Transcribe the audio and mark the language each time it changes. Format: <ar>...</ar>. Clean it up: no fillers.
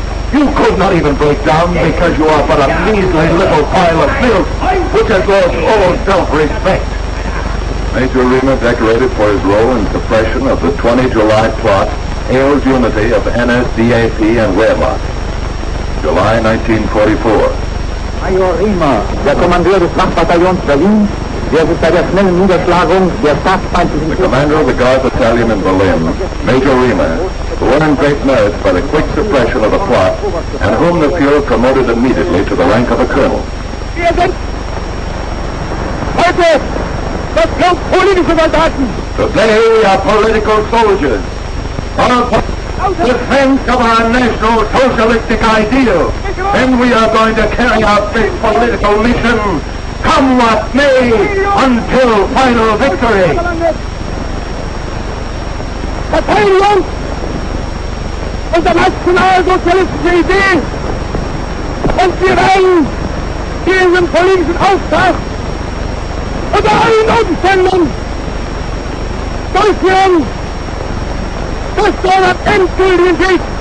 <en>You could not even break down because you are but a measly little pile of filth which has lost all self-respect. Major Rima, decorated for his role in suppression of the 20 July plot, hails unity of NSDAP and Wehrmacht. July 1944.</en> <de>Major Riemer, der Kommandeur des Wachbataillons Berlin, der sich bei der schnellen Niederschlagung der staatsfeindlichen...</de> <en>The commander of the Guard Battalion in Berlin, Major Rima, who earned great merits by the quick suppression of the plot, and whom the Fuhrer promoted immediately to the rank of a colonel.</en> <de>Wir sind heute das Volk politische Soldaten.</de> <en>Today we are political soldiers. Our defense of our National Socialistic ideal. Then we are going to carry out this political mission, come what may, until final victory.</en> <de>Verteidigung unserer nationalsozialistischen Idee und wir werden diesen politischen Auftrag unter allen Umständen durchführen bis zu einem endgültigen Sieg.</de>